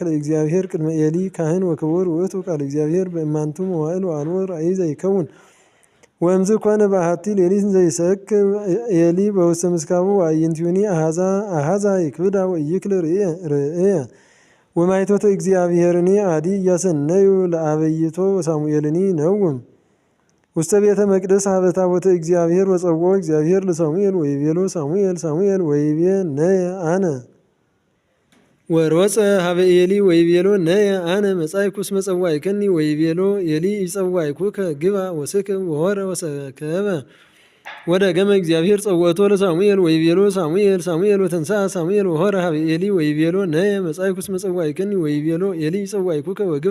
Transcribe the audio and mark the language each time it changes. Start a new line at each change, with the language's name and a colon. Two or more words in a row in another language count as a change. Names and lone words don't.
Geez: ለእግዚአብሔር ቅድመ ኤሊ ካህን ወክቡር ውእቱ ቃለ እግዚአብሔር በእማንቱ መዋዕል ወአልቦ ራእይ ዘይከውን ወእምዝ ኮነ በአሐቲ ሌሊት ዘይሰክ ኤሊ በውስተ ምስካቡ ወአዕይንቲሁኒ አሐዛ ይክብዳ ወኢይክል ርእየ ወማይቶተ እግዚአብሔርኒ አዲ እያሰነዩ ለአበይቶ ወሳሙኤልኒ ነውም ውስተ ቤተ መቅደስ ሀበ ታቦተ እግዚአብሔር ወጸውዖ እግዚአብሔር ለሳሙኤል ወይቤሎ ሳሙኤል ወይቤ ነየ አነ ወሮፀ ሀበ ኤሊ ወይቤሎ ነየ አነ መጻእኩ እስመ ጸዋዕከኒ ወይቤሎ ኤሊ ኢጸዋዕኩከ ግባ ወስክብ ወሖረ ወሰከበ ወደገመ እግዚአብሔር ጸውዖቶ ለሳሙኤል ወይቤሎ ሳሙኤል ወተንሥአ ሳሙኤል ወሖረ ሀበ ኤሊ ወይቤሎ ነየ መጻእኩ እስመ ጸዋዕከኒ ወይቤሎ ኤሊ ኢጸዋዕኩከ ወግባ